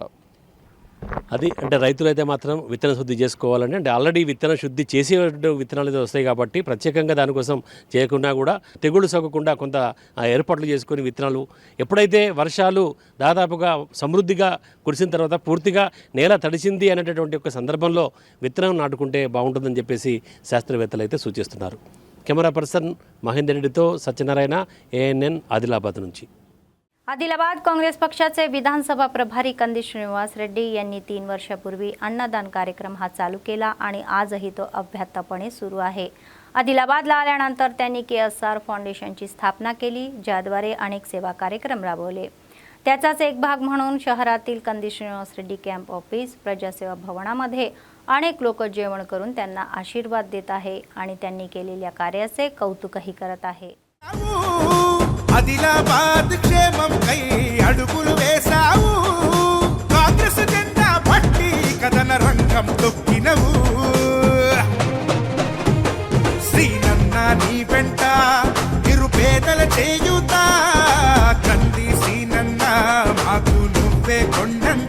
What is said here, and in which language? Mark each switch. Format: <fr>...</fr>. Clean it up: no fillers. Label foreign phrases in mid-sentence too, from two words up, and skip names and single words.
<te>అది అంటే రైతులైతే మాత్రం విత్తన శుద్ధి చేసుకోవాలని అంటే ఆల్రెడీ విత్తన శుద్ధి చేసే విత్తనాలు అయితే వస్తాయి కాబట్టి ప్రత్యేకంగా దానికోసం చేయకుండా కూడా తెగుళ్ళు సోకకుండా కొంత ఏర్పాట్లు చేసుకొని విత్తనాలు ఎప్పుడైతే వర్షాలు దాదాపుగా సమృద్ధిగా కురిసిన తర్వాత పూర్తిగా నేల తడిసింది అనేటటువంటి ఒక సందర్భంలో విత్తనం నాటుకుంటే బాగుంటుందని చెప్పేసి శాస్త్రవేత్తలు అయితే సూచిస్తున్నారు. కెమెరా పర్సన్ మహేందర్ రెడ్డితో సత్యనారాయణ, ANN आदिलाबाद నుంచి.</te> <mr>आदिलाबाद काँग्रेस पक्षाचे विधानसभा प्रभारी कंदी श्रीनिवास रेड्डी यांनी 3 वर्षापूर्वी अन्नदान कार्यक्रम हा चालू केला आणि आजही तो अभ्यासपणे सुरू आहे. आदिलाबादला आल्यानंतर त्यांनी KSR फाउंडेशनची स्थापना केली, ज्याद्वारे अनेक सेवा कार्यक्रम राबवले. त्याचाच एक भाग म्हणून शहरातील कंदी श्रीनिवास रेड्डी कॅम्प ऑफिस प्रजासेवा भवनामध्ये अनेक लोक जेवण करून त्यांना आशीर्वाद देत आहे आणि त्यांनी केलेल्या कार्याचे कौतुकही करत आहे.</mr> <te>ఆదిలాబాద్ క్షేమం కై అడుగులు వేశావు, కాంగ్రెస్ జెండా పట్టి కథన రంగం తొక్కినవు. శ్రీనన్న నీ వెంట నిరుపేదల చేయుత, కంది శ్రీనన్న మాకు నువ్వే కొండంత.</te>